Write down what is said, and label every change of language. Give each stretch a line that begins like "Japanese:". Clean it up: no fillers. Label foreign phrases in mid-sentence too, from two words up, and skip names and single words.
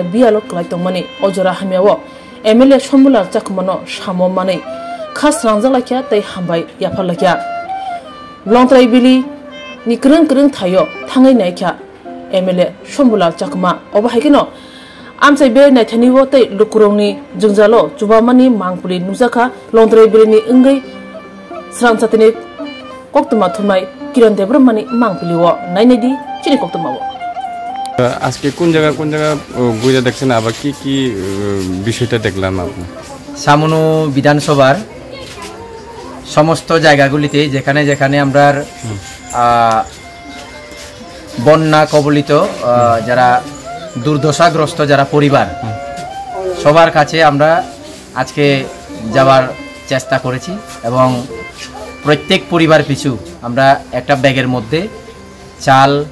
Kok Borok: bialo klai tongmani ojora hamyawo MLA Shombulal Chakmano samo mani khas rangjala tai hambai yaphalakya longtrai bili ni kreng thayo thangai naikya MLA Shombulal Chakma oba haikino amsai be naithani wo tai lukurongni jungjalo chubamani mangpuli nujaka longtrai bili ni engai srangsatini koktuma thumai kiran debrmani mangpili wo nainedi chini koktuma wo
Bangla: আজকে কোন জায়গা ঘুরে দেখছেন আবার কি বিষয়টা দেখলাম আপনি সামনো বিধানসভার সমস্ত জায়গাগুলিতে যেখানে যেখানে আমরা বন্যা কবলিত যারা দুর্দশাগ্রস্ত যারা পরিবার সবার কাছে আমরা আজকে যাওয়ার চেষ্টা করেছি এবং প্রত্যেক পরিবার পিছু আমরা একটা ব্যাগের মধ্যে চাল